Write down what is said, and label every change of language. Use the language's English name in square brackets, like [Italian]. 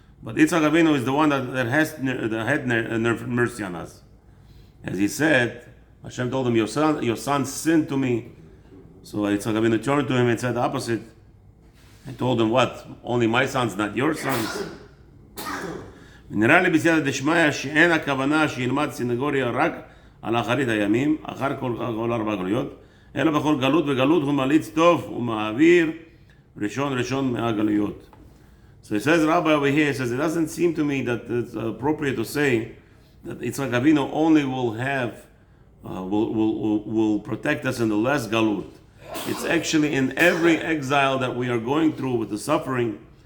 [English] But Yitzchak Avinu is the one that had mercy on us. As he said, Hashem told him, your son sinned to me. So Yitzchak Avinu turned to him and said the opposite. And told him, what? Only my sons, not your sons? [Hebrew] נראה לי בסייעתא דשמיא שאין הכוונה שילמד סנגוריה רק על אחרית הימים, אחר כל ארבע גלויות, אלא בכל גלות וגלות הוא מליץ טוב ומעביר ראשון מהגלויות. [English] So it says, Rabbi over here, says, it doesn't seem to me that it's appropriate to say that Yitzchak Avinu only will have, will protect us in the last galut. It's actually in every exile that we are going through with the suffering.